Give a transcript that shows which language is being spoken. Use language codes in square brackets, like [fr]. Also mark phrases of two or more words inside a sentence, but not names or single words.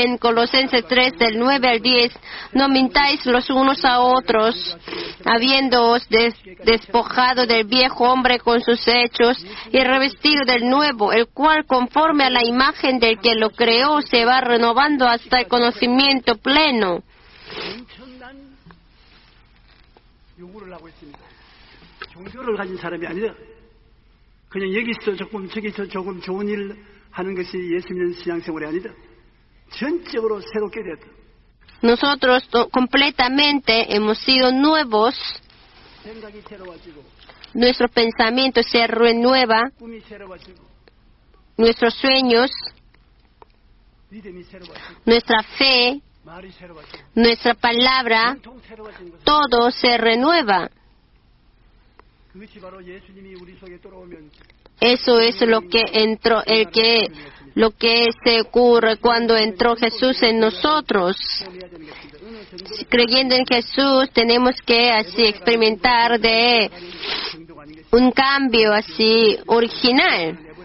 [es] En Colosenses 3, del 9 al 10, no mintáis los unos a otros, habiéndoos despojado del viejo hombre con sus hechos y revestido del nuevo, el cual conforme a la imagen del que lo creó se va renovando hasta el conocimiento pleno. [ko] 그냥 여기서 조금 저기서 조금 좋은 일 하는 것이 예수 믿는 신앙생활이 아니다. 전적으로 새롭게 됐다. [es] Nosotros completamente hemos sido nuevos. [ko] 생각이 새로워지고, [es] nuestro pensamiento se renueva, [ko] 꿈이 새로워지고, [es] nuestros sueños, [ko] 믿음이 새로워지고, [es] nuestra fe, [ko] 말이 새로워지고, [es] nuestra palabra, [ko] 통통 새로워진 것은 [es] todo se renueva. [ko] 그것이 바로 예수님이 우리 속에 들어오면 [es] Eso es lo que se ocurre cuando entró Jesús en nosotros. Creyendo en Jesús, tenemos que así experimentar de un cambio así original.